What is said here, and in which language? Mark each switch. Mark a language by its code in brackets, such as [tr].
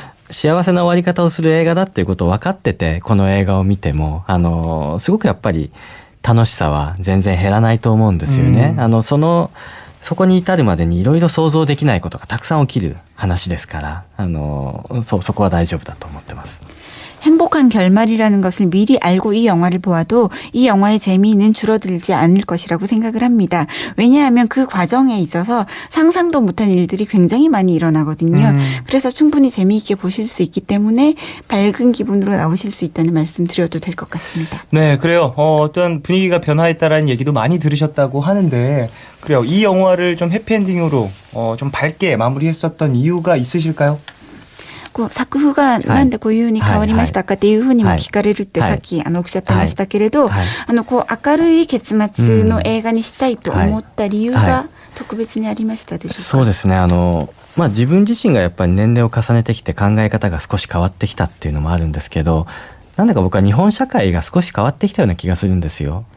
[ja] 幸せな終わり方をする映画だっていうことを分かっててこの映画を見てもすごくやっぱり楽しさは全然減らないと思うんですよね。そこに至るまでにいろいろ想像できないことがたくさん起きる話ですからそこは大丈夫だと思ってます。 [ko] 행복한 결말이라는 것을 미리 알고 이 영화를 보아도 이 영화의 재미는 줄어들지 않을 것이라고 생각을 합니다. 왜냐하면 그 과정에 있어서 상상도 못한 일들이 굉장히 많이 일어나거든요. 그래서 충분히 재미있게 보실 수 있기 때문에 밝은 기분으로 나오실 수 있다는 말씀 드려도 될 것 같습니다. 네, 그래요. 어떤 분위기가 변화했다라는 얘기도 많이 들으셨다고 하는데 그래요. 이 영화를 좀 해피엔딩으로 좀 밝게 마무리했었던 이유가 있으실까요? [ja] 作風がなんでこういう風に変わりましたかっていうふうにも聞かれるってさっきおっしゃってましたけれど、明るい結末の映画にしたいと思った理由が特別にありましたでしょうか？そうですね。自分自身がやっぱり年齢を重ねてきて考え方が少し変わってきたっていうのもあるんですけど、なんだか僕は日本社会が少し変わってきたような気がするんですよ。